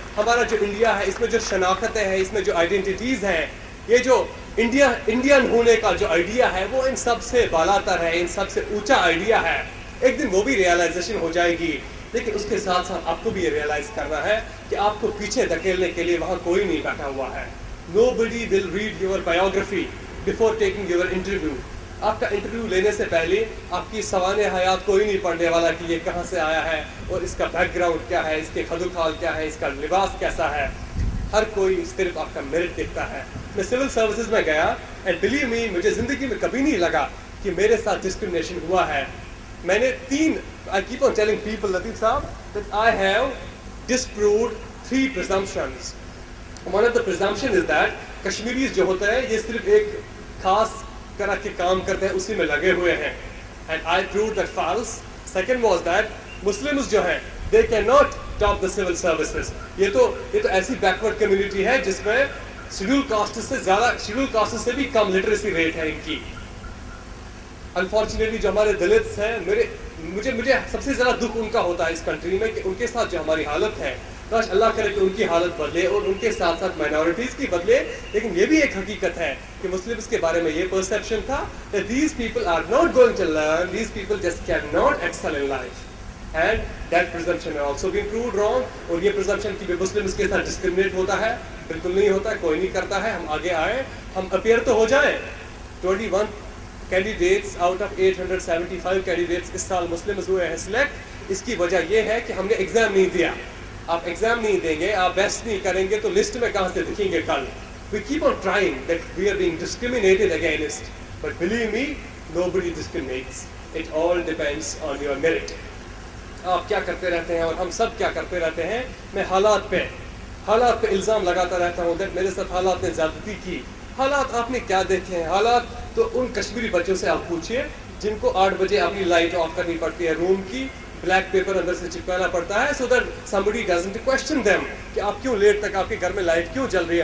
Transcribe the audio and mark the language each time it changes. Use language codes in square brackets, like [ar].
[ur] ہمارا جو انڈیا ہے اس میں جو شناختیں ہیں، اس میں جو آئیڈینٹیٹیز ہیں، یہ جو انڈین ہونے کا جو آئیڈیا ہے وہ ان سب سے بالاتر ہے، ان سب سے اونچا آئیڈیا ہے. ایک دن وہ بھی ریئلائزیشن ہو جائے گی. لیکن اس کے ساتھ ساتھ آپ کو بھی یہ ریئلائز کرنا ہے کہ آپ کو پیچھے دھکیلنے کے لیے وہاں کوئی نہیں بیٹھا ہوا ہے. [en] Nobody will read your biography before taking your interview. [ur] آپ کا انٹرویو لینے سے پہلے آپ کی سوانح حیات کوئی نہیں پڑھنے والا کہ یہ کہاں سے آیا ہے اور اس کا بیک گراؤنڈ کیا ہے، اس کے خد و خال کیا ہے، اس کا لباس کیسا ہے. ہر کوئی صرف آپ کا میرٹ دیکھتا ہے. میں سول سروسز میں گیا [en] and believe me, [ur] مجھے زندگی میں کبھی نہیں لگا کہ میرے ساتھ ڈسکرمنیشن ہوا ہے. میں نے [en] I keep on telling people, Latif Saab, that I have disproved 3 presumptions. One of the presumption is that Kashmiris [ur] جو ہوتا ہے یہ صرف ایک خاص طرح کے کام کرتے ہیں، اسی میں لگے ہوئے ہیں. [en] And I proved that false. Second was that Muslims [ur] جو ہیں [en] they cannot top the civil services. [ur] یہ تو ایسی بیکورڈ کمیونٹی ہے جس میں شیڈول کاسٹ سے زیادہ، شیڈول کاسٹ سے بھی کم لٹریسی ریٹ ہے ان کی. انفارچونیٹلی جو ہمارے دلتس ہیں، مجھے سب سے زیادہ دکھ ان کا ہوتا ہے اس کنٹری میں کہ ان کے ساتھ جو ہماری حالت ہے، کاش اللہ کرے کہ ان کی حالت بدلے اور ان کے ساتھ ساتھ مائنورٹیز کی بدلے. لیکن یہ بھی ایک حقیقت ہے کہ مسلمس کے بارے میں یہ پرسیپشن تھا [en] that these people are not going to learn, these people just cannot excel in life. And that presumption has also been proved wrong. [ur] اور یہ presumption کہ مسلمس کے ساتھ ڈسکرمنیٹ ہوتا ہے، بالکل نہیں ہوتا، کوئی نہیں کرتا ہے. ہم آگے آئیں، ہم اپیئر تو ہو جائیں. 21 کینڈیڈیٹس آؤٹ آف 875 کینڈیڈیٹس اس سال مسلمز ہوئے ہیں سلیکٹ. اس کی وجہ یہ ہے کہ ہم نے ایگزام نہیں دیا. آپ ایگزام نہیں دیں گے، آپ بیسٹ نہیں کریں گے تو لسٹ میں کہاں سے دکھیں گے کل. [en] We keep on trying that we are being discriminated against, but believe me, nobody discriminates. It all depends on your merit. [ur] آپ کیا کرتے رہتے ہیں اور ہم سب کیا کرتے رہتے ہیں. میں حالات پہ الزام لگاتا رہتا ہوں کہ میرے ساتھ حالات نے زیادتی کی. حالات آپ نے کیا دیکھے ہیں؟ حالات تو ان کشمیری بچوں سے آپ پوچھئے جن کو 8 بجے اپنی لائٹ آف کرنی پڑتی ہے روم کی، بلیک پیپر اندر سے چپکانا پڑتا ہے [en] so that somebody doesn't question them [ur] کہ آپ کیوں لیٹ تک آپ کے گھر میں لائٹ کیوں جل رہی ہے.